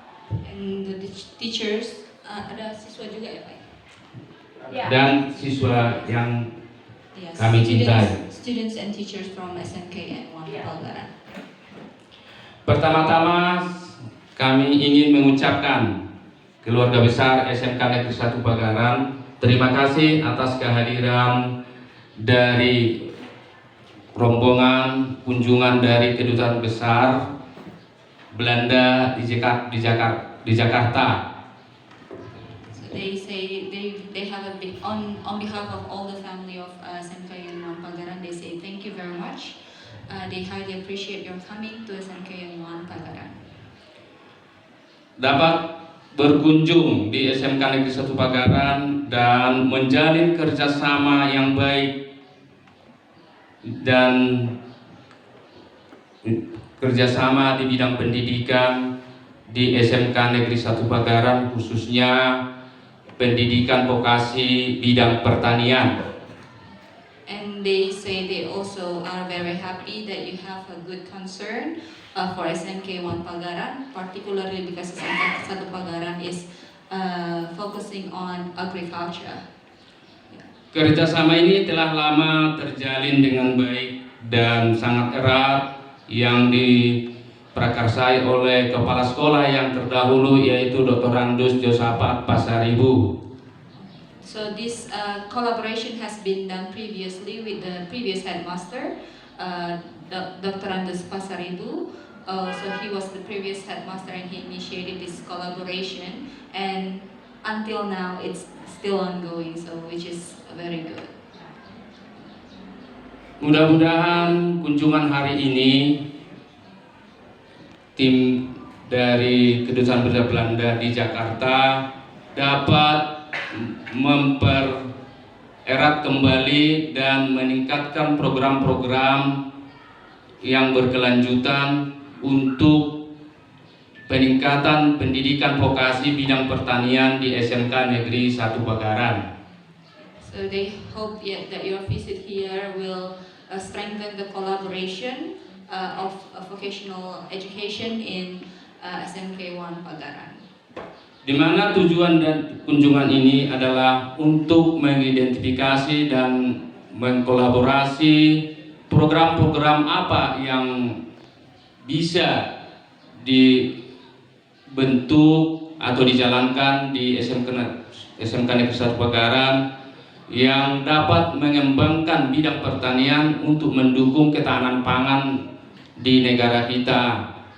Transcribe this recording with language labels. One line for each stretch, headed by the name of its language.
English: And the teachers,
Indonesian: ada siswa juga ya Pak? Dan siswa yang kami cintai.
English: Students and teachers from SMK and Pagaran.
Indonesian: Pertama-tama kami ingin mengucapkan keluarga besar SMK Negeri 1 Pagaran terima kasih atas kehadiran dari rombongan kunjungan dari Kedutaan Besar Belanda di Jakarta.
English: So they say they have a big on behalf of all the family of SMK and Pagaran. They say thank you very much. They highly appreciate your coming to SMK and Pagaran.
Indonesian: Dapat berkunjung di SMK Negeri 1 Pagaran dan menjalin kerjasama yang baik dan kerjasama di bidang pendidikan di SMK Negeri 1 Pagaran, khususnya pendidikan vokasi bidang pertanian.
English: And they say they also are very happy that you have a good concern for SMK 1 Pagaran, particularly because SMK 1 Pagaran is focusing on agriculture.
Indonesian: Kerjasama ini telah lama terjalin dengan baik dan sangat erat yang diprakarsai oleh kepala sekolah yang terdahulu yaitu Dr. Randus Josafat Pasaribu.
English: So this collaboration has been done previously with the previous headmaster, Dr. Andus Pasaribu. So he was the previous headmaster and he initiated this collaboration, and until now it's still ongoing, so which is very good.
Indonesian: Mudah-mudahan kunjungan hari ini tim dari Kedutaan Besar Belanda di Jakarta dapat mempererat kembali dan meningkatkan program-program yang berkelanjutan untuk peningkatan pendidikan vokasi bidang pertanian di SMK Negeri 1 Bakaran.
English: So they hope that your visit here will strengthen the collaboration of vocational education in SMK 1 Bakaran.
Indonesian: Di mana tujuan dan kunjungan ini adalah untuk mengidentifikasi dan mengkolaborasi program-program apa yang bisa dibentuk atau dijalankan di SMK Negeri 1 Bakaran yang dapat mengembangkan bidang pertanian untuk mendukung ketahanan pangan di negara kita.